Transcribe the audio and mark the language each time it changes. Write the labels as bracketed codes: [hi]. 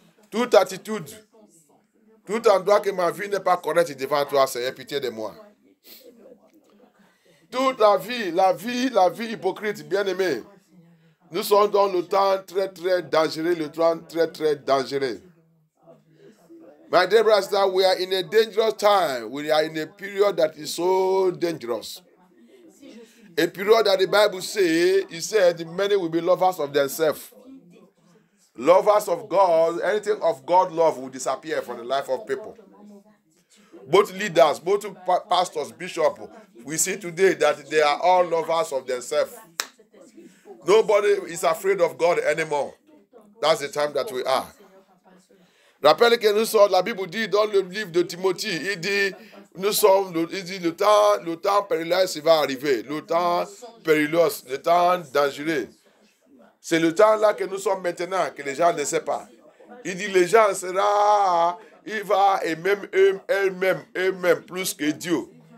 [fr] Toute attitude, tout endroit que ma vie n'est pas correcte devant toi, Seigneur, pitié de moi. Toute la vie hypocrite, bien-aimée. Nous sommes dans le temps très, très dangereux, le temps très, très dangereux. [en] My dear brother, we are in a dangerous time. We are in a period that is so dangerous. A period that the Bible says, it said, many will be lovers of themselves. Lovers of God, anything of God love will disappear from the life of people. Both leaders, both pastors, bishops, we see today that they are all lovers of themselves. Nobody is afraid of God anymore. That's the time that we are. [fr] Rappelez que nous sommes, la Bible dit dans le livre de Timothée, il dit, le temps périlleux va arriver, le temps périlleux, le temps dangereux. C'est le temps là que nous sommes maintenant, que les gens ne savent pas. Il dit, les gens il va aimer eux-mêmes plus que Dieu.